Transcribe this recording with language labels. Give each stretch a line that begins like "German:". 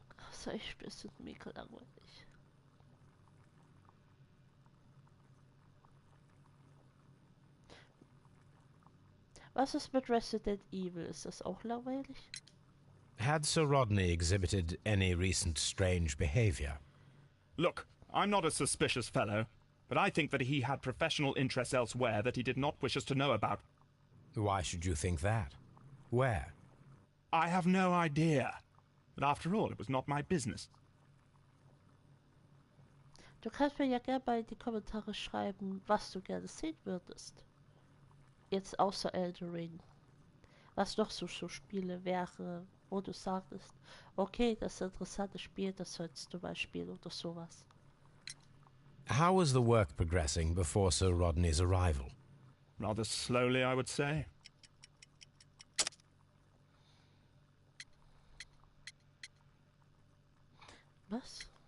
German: Solche Spiele sind mega langweilig. Was ist mit Resident Evil? Ist das auch langweilig?
English: Had Sir Rodney exhibited any recent strange behavior? Look, I'm not a suspicious fellow, but I think that he had professional interests elsewhere that he did not wish us to know about. Why should you think that? Where? I have no idea. But after all, it was not my business.
German: Du kannst mir ja gerne mal in die Kommentare schreiben, was du gerne sehen würdest. Jetzt außer Elden Ring. Was noch so Spiele wäre, wo du sagtest, okay, das ist ein interessantes Spiel, das sollst du mal spielen oder sowas.
English: How was the work progressing before Sir Rodney's arrival? Rather slowly, I would say.
German: Was?